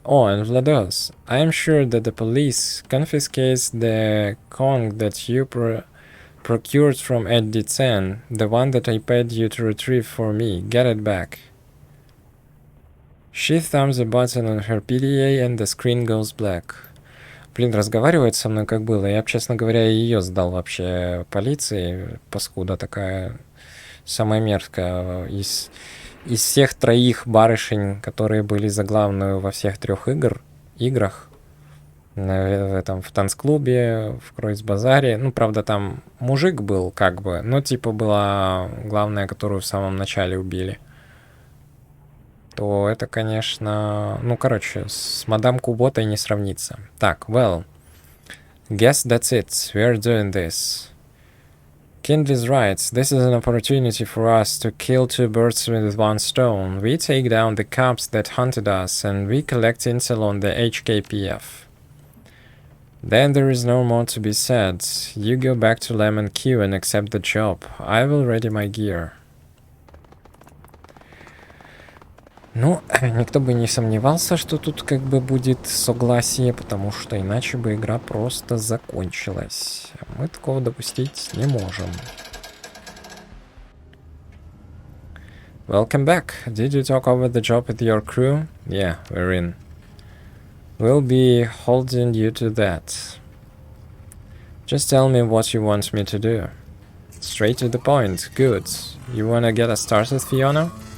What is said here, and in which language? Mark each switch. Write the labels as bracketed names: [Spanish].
[English] Oh, and Vlados, I am sure that the police confiscates the Kong that you procured from Eddie Chen, the one that I paid you to retrieve for me. Get it back. She thumbs a button on her PDA and the screen goes black. [Russian] Блин, разговаривает со мной как было. Я бы, честно говоря, ее сдал вообще полиции. Паскуда такая. Самая мерзкая из всех троих барышень, которые были заглавную во всех трех играх, в танцклубе, в Кройцбазаре, ну, правда, там мужик был, как бы, но типа была главная, которую в самом начале убили, то это, конечно, ну, короче, с мадам Куботой не сравнится. [English] Так, well, guess that's it, we're doing this. Kindly's right, this is an opportunity for us to kill two birds with one stone. We take down the cops that hunted us, and we collect intel on the HKPF. Then there is no more to be said. You go back to Lemon Q and accept the job. I will ready my gear. [Russian] Ну, никто бы не сомневался, что тут как бы будет согласие, потому что иначе бы игра просто закончилась. Мы такого допустить не можем. [English] Welcome back. Did you talk over the job with your crew? Yeah, we're in. We'll be holding you to that. Just tell me what you want me to do. Straight to the point. Good. You wanna get us started, Fiona?